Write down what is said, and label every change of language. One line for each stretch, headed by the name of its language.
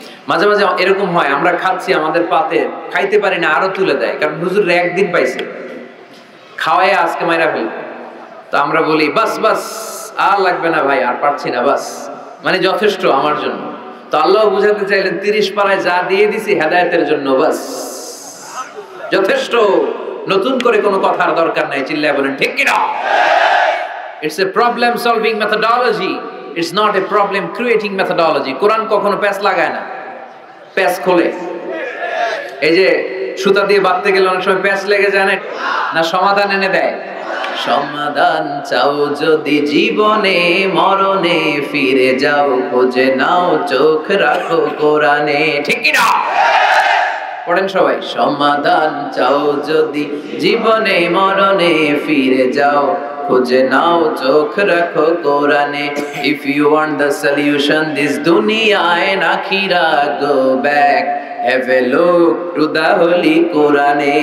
Bangla: মাঝে মাঝে এরকম হয়, আমরা খাচ্ছি, আমাদের পাতে খাইতে পারি না, আরো তুলে দেয়, কারণ হুজুর একদিন পাইছে, খাওয়াই আজকে মাইরা ফেলবে। তো আমরা বলি বাস বাস, আর লাগবে না ভাই, আর পারছি না, বাস মানে যথেষ্ট আমার জন্য। তো আল্লাহ বুঝাতে চাইলেন 30 পারায় যা দিয়ে দিছি হেদায়েতের জন্য, বাস যথেষ্ট, নতুন করে কোনো কথার দরকার নাই। চিল্লায় বলেন ঠিক কি না?
English: It's a problem solving methodology, it's not a problem creating methodology.
Bangla: কোরআন কখনো প্যাচ লাগায় না, প্যাচ খোলে। এই যে সুতা দিয়ে বাঁধতে গেলে অনেক সময় প্যাচ লেগে যায় না, সমাধান এনে দেয়। সমাধান চাও যদি জীবনে মরণে, ফিরে যাও খোঁজে নাও, চোখ রাখো কোরআনে। ঠিক কি না? পড়েন সবাই। সমাধান চাও যদি জীবনে মরণে, ফিরে যাও খুঁজে নাও, চোখ রাখো কোরআনে।
English: If you want the solution this dunya and akhira, go back, have a look to the holy Quran.